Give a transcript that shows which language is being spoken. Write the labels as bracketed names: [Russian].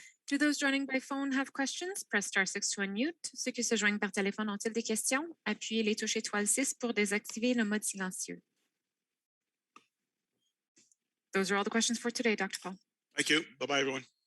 [English] Do those joining by phone have questions? Press *6 to unmute. [French] Ceux qui se joignent par téléphone ont-ils des questions? Appuyez les touches étoile 6 pour désactiver le mode silencieux. [English] Those are all the questions for today, Dr. Paul. Thank you. Bye-bye, everyone.